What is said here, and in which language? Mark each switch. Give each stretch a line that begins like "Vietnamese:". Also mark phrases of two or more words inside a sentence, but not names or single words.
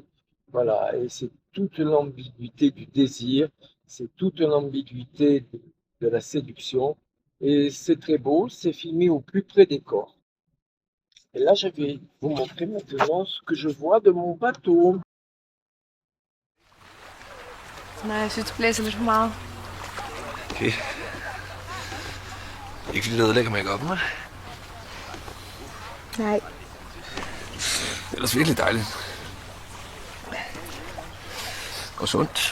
French: Voilà, et c'est toute l'ambiguïté du désir, c'est toute l'ambiguïté de la séduction. Et c'est très beau, c'est filmé au plus près des corps. Et là, je vais vous montrer maintenant ce que je vois de mon bateau.
Danish: Nej, jeg synes, det blæser lidt for meget. Okay. Ikke fordi det ødelægger make-up'en, hva'? Nej. Det er ellers virkelig dejligt. Og sundt.